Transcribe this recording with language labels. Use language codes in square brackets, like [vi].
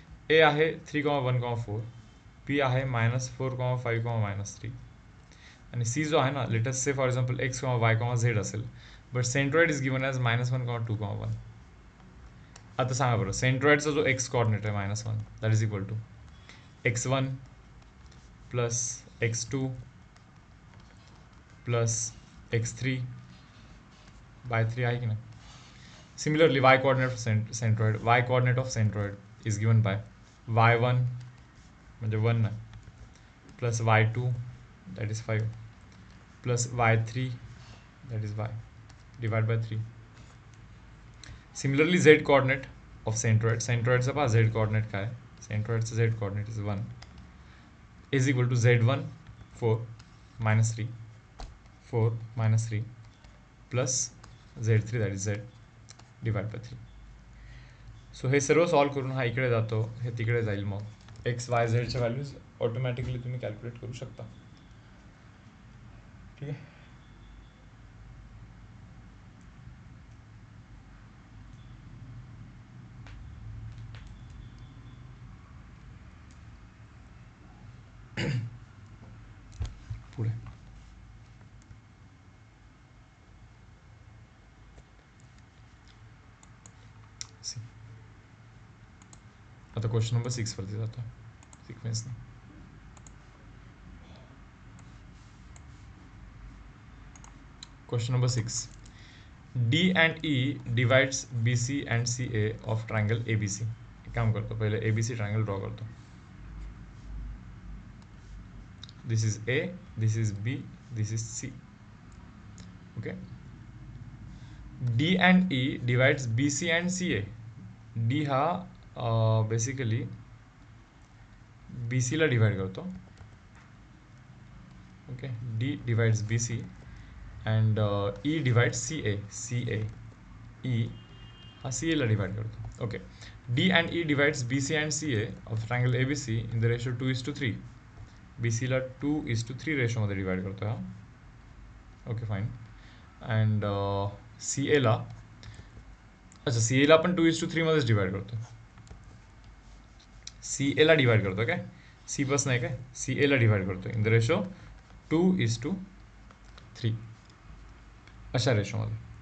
[mr] ए आहे 3,1,4, बी आहे -4,5, -3 आणि सी जो आहे ना, [en] let us say for example [mr] x, y, z असेल, [en] but centroid is given as [mr] -1, -2,1. आता सांगा बरं, सेंट्रॉइडचा जो x कॉर्डिनेट आहे -1 [en] that is equal to x1 plus x2 plus x3 by 3 [mr] आहे की नाही. [en] similarly y coordinate of centroid, y coordinate of centroid is given by y1 [mr] म्हणजे 1 आहे [en] Plus y2 that is 5 plus y3 that is y divided by 3. Similarly z coordinate of centroid, [mr] centroidचा पहा z coordinate काय आहे, [en] centroidचा z coordinate is 1 is equal to z1 4 -3 4 -3 plus z3 that is z divided by 3. [mr] So हे सर्व solve करून हा इकडे जातो, हे तिकडे जाईल. मग एक्स वाय झेडच्या व्हॅल्यूज ऑटोमॅटिकली तुम्ही कॅल्क्युलेट करू शकता. ठीक आहे. पुढे आता क्वेश्चन नंबर 6 वरती जातो सिक्वेन्सने. Question number 6. [en] D and E divides BC and CA of triangle ABC. [mr] एक काम करतो, पहिले ABC ट्रायंगल ड्रॉ करतो. [en] This is A, this is B, this is C. Okay. D and E divides BC and CA. [mr] D हा basically बी सीला divide करतो. [en] Okay. D divides B C and E divides C A. [mr] C A E हा C एला divide करतो. Okay. [en] D and E divides B C and C A of triangle A B C in the ratio 2:3. [mr] बी सीला 2:3 रेशोमध्ये divide करतो हा. Okay fine. And C एला, अच्छा C एला पण 2:3 मध्येच डिवाइड करतो. सी एला डिवाइड करतो काय, सी पास नाही काय, सी एला डिवाइड करतो [en] in the ratio 2:3 [mr] अशा रेशोमध्ये.